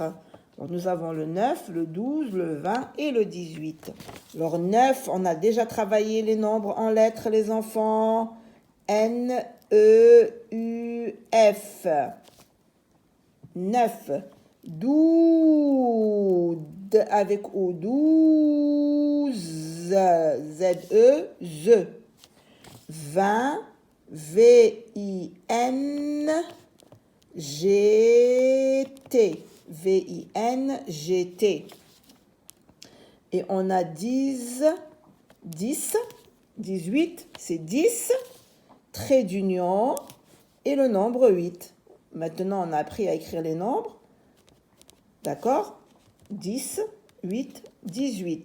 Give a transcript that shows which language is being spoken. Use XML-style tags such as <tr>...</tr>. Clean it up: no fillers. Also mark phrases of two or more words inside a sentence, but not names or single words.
<fr>Donc, nous avons le 9, le 12, le 20 et le 18. Alors 9, on a déjà travaillé les nombres en lettres, les enfants. N, E, U, F. 9. 12 avec O, 12. Z, E, Z. 20. V-I-N-G-T. V-I-N-G-T. Et on a 10, 18, c'est 10, trait d'union et le nombre 8. Maintenant, on a appris à écrire les nombres. D'accord? 10, 8, 18.</fr>